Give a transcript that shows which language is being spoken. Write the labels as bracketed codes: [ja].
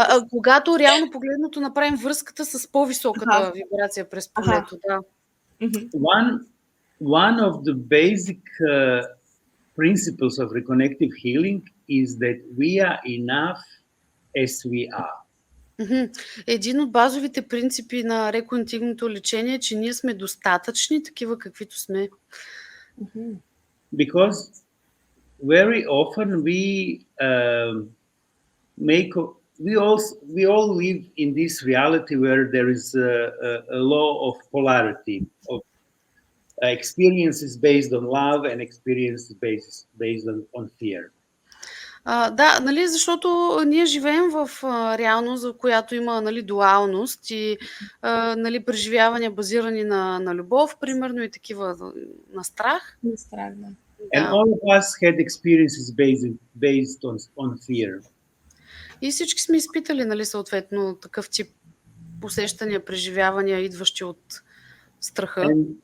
[bg] Когато реално погледнато направим връзката с по-високата вибрация през полето. Да. [en] One of the basic principles of reconnective healing is that we are enough as we are. [bg] Един от базовите принципи на реконтигното лечение е, че ние сме достатъчни, такива каквито сме. [en] Because very often we all live in this reality where there is a law of polarity, of experiences based on love and experiences based on fear. [bg] Да, нали, защото ние живеем в реалност, в която има, нали, дуалност и нали, преживявания базирани на любов, примерно, и такива на страх. На страх, да. [en] And all of us had experiences based on fear. [bg] И всички сме изпитали, нали, съответно такъв тип усещания, преживявания, идващи от страха.